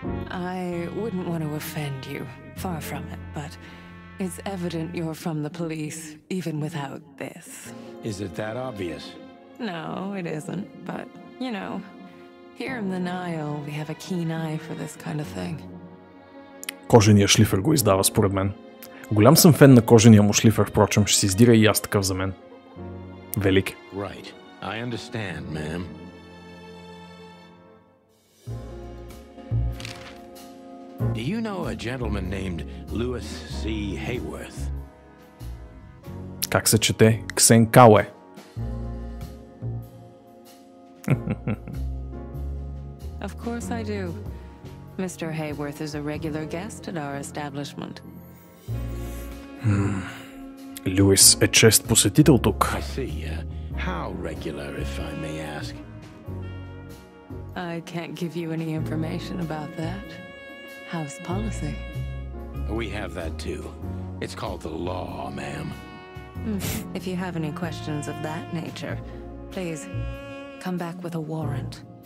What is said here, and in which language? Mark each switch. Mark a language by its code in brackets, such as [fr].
[en] I wouldn't want to offend you, far from it, but it's evident you're from the police, even without this. Is it that obvious? No, it isn't, but, you know, here in the Nile, we have a keen eye for this kind of thing. [bg] Кожения шлифер го издава, според мен. Голям съм фен на кожения му шлифер, впрочем, ще си издира и аз такъв за мен. Велик. [en] Right. I understand, ma'am. Do you know a gentleman named Louis C. Hayworth? [bg] Как се чете? Ксенкауе. [en] Of course I do. Mr. Hayworth is a regular guest at our establishment. [bg] Луис е чест посетител тук. [en] I see. How regular, if I may ask? I can't give you any information about that. House policy. We have that too. It's called the law, ma'am. If you have any questions of that nature, please come back with a warrant.